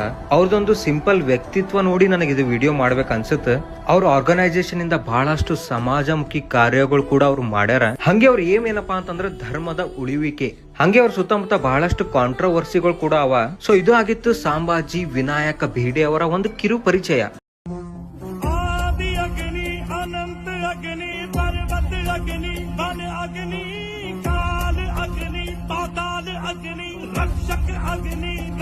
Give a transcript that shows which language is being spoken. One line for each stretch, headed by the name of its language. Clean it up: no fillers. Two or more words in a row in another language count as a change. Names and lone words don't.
Kannada: ಅವ್ರದೊಂದು ಸಿಂಪಲ್ ವ್ಯಕ್ತಿತ್ವ ನೋಡಿ ನನಗೆ ಇದು ವಿಡಿಯೋ ಮಾಡ್ಬೇಕು ಅನ್ಸುತ್ತೆ. ಅವ್ರ ಆರ್ಗನೈಸೇಷನ್ ಇಂದ ಬಹಳಷ್ಟು ಸಮಾಜಮುಖಿ ಕಾರ್ಯಗಳು ಕೂಡ ಅವ್ರು ಮಾಡ್ಯಾರ. ಹಂಗೆ ಅವ್ರ ಏನಪ್ಪಾ ಅಂತಂದ್ರೆ ಧರ್ಮದ ಉಳಿವಿಕೆ. ಹಂಗೆ ಅವ್ರ ಸುತ್ತಮುತ್ತ ಬಹಳಷ್ಟು ಕಾಂಟ್ರವರ್ಸಿಗಳು ಕೂಡ ಅವ. ಸೊ ಇದು ಆಗಿತ್ತು ಸಾಂಬಾಜಿ ವಿನಾಯಕ ಭೀಡೆ ಅವರ ಒಂದು ಕಿರು ಪರಿಚಯ.
Hindi: अग्नि पर्वत अग्नि वन अग्नि काल अग्नि पाताल अग्नि रक्षक अग्नि